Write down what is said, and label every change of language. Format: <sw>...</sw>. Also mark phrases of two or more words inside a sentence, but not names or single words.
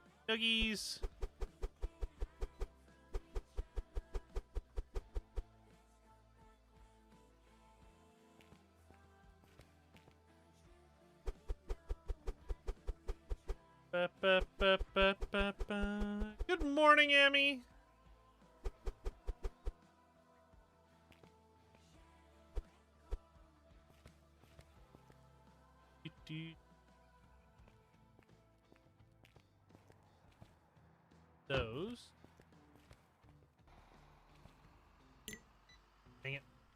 <en>Nuggies. Ba, ba, ba, ba, ba, ba. Good morning, Emmy. Those. Dang it.</en>